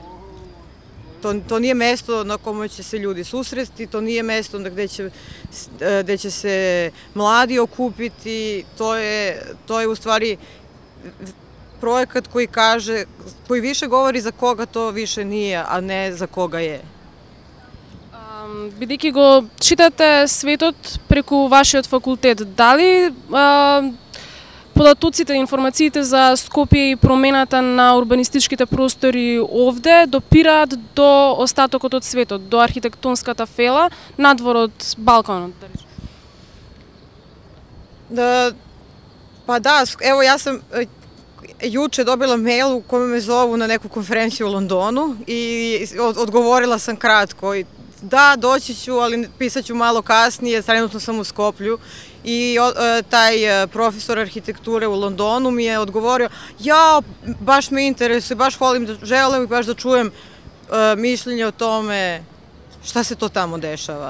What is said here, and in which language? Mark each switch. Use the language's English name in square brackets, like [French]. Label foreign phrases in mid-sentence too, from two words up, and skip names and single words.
[Serbian] To nije mesto na kome će se ljudi susresti, to nije mesto gde će se mladi okupiti, to je u stvari projekat koji više govori za koga to više nije, a ne za koga je. [Macedonian] Бидејќи го читате светот преку вашиот факултет, дали податоците, информациите за Скопје и промената на урбанистичките простори овде допираат до остатокот од светот, до архитектонската фела, надвор од Балканот? [Serbian] Pa da, evo ja sam juče dobila mail u kome me zovu na neku konferenciju u Londonu i odgovorila sam kratko. Da, doći ću, ali pisat ću malo kasnije, trenutno sam u Skoplju i taj profesor arhitekture u Londonu mi je odgovorio ja, baš me interesuje, baš želim baš da čujem mišljenje o tome šta se to tamo dešava.